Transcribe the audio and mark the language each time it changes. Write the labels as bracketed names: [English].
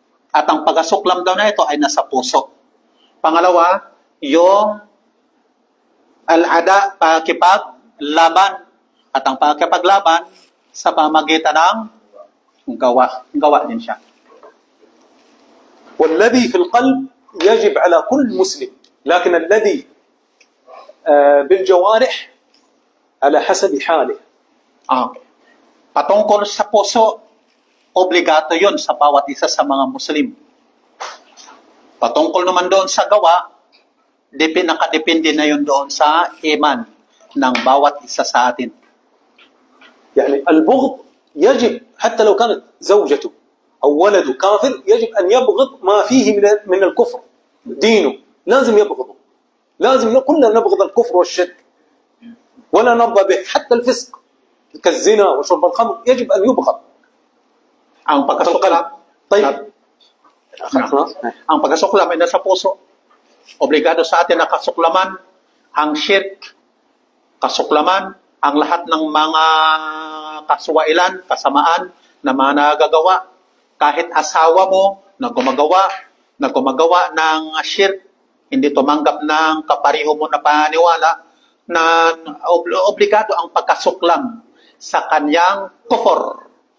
[Filipino] At ang pagkasuklam daw na ito ay nasa puso. Pangalawa, yung al-ada, pakipaglaban. At ang pakipaglaban sa pamagitan ng gawa. Gawa din siya. [Arabic] والذي في القلب يجب على كل مسلم، لكن الذي بالجوارح على حسب حاله. [Filipino] Okay. Patungkol sa puso, obligato yon sa bawat isa sa mga Muslim. Patungkol naman doon sa gawa, nakadepende na yun doon sa iman ng bawat isa sa atin. [Arabic] يعني البغض يجب حتى لو كانت زوجته أو ولده كافر يجب أن يبغض ما فيه من الكفر. دينه لازم يبغضه. لازم كلنا نبغض الكفر والشرك ولا نرضى به. حتى الفسق كالزنا وشرب الخمر يجب أن يبغض. [Filipino] Ang pagkasuklam, [Arabic] طيب [Filipino] ang pagkasuklam ay nasa puso. Obligado sa atin na kasuklaman ang shirk, kasuklaman ang lahat ng mga kaswailan, kasamaan na mga nagagawa. Kahit asawa mo na gumagawa ng shirk, hindi tumanggap ng kapariho mo na paniwala, na obligado ang pagkasuklam sa kanyang kufur.